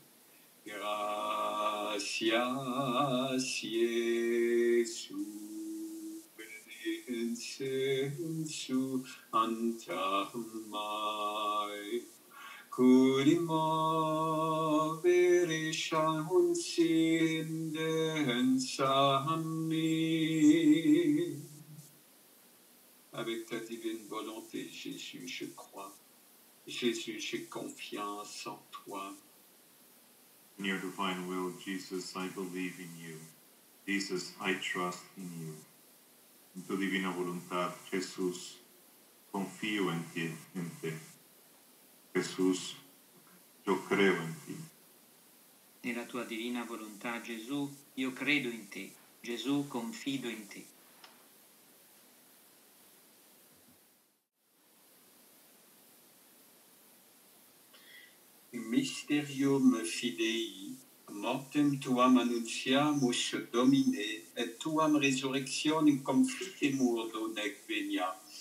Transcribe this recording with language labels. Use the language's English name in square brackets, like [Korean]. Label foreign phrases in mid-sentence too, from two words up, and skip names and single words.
[French] Gracias, Iesus, benedicensu anta mai, cui movere un amis. Avec ta divine volonté, Jésus, je crois. Jésus, j'ai confiance en toi. [English] In your divine will, Jesus, I believe in you. Jesus, I trust in you. [Spanish] En tu divina voluntad, Jesús, confío en ti, en te. Jesús, yo creo en ti. [Italian] Nella tua divina volontà, Gesù, io credo in te. Gesù, confido in te. [Latin] Mysterium fidei, mortem tuam annunciamus, Domine, et tuam resurrectionem confitemur donec venias.